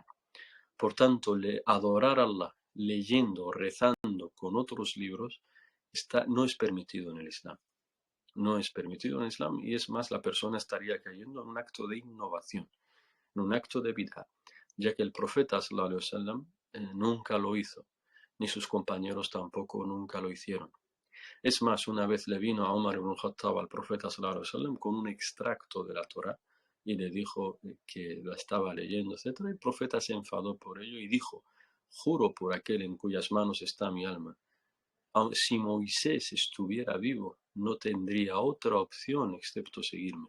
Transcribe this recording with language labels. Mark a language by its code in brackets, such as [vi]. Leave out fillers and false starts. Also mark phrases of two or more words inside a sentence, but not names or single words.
[es] Por tanto, adorar a Allah leyendo, rezando con otros libros no es permitido en el Islam. No es permitido en el Islam, y es más, la persona estaría cayendo en un acto de innovación, en un acto de bid'ah, ya que el profeta [ar] صلى الله عليه وسلم [es] nunca lo hizo, ni sus compañeros tampoco nunca lo hicieron. Es más, una vez le vino a Umar ibn Khattab al profeta [ar] صلى الله عليه وسلم [es] con un extracto de la Torá y le dijo que la estaba leyendo, etc. El profeta se enfadó por ello y dijo: juro por aquel en cuyas manos está mi alma, si Moisés estuviera vivo, no tendría otra opción excepto seguirme.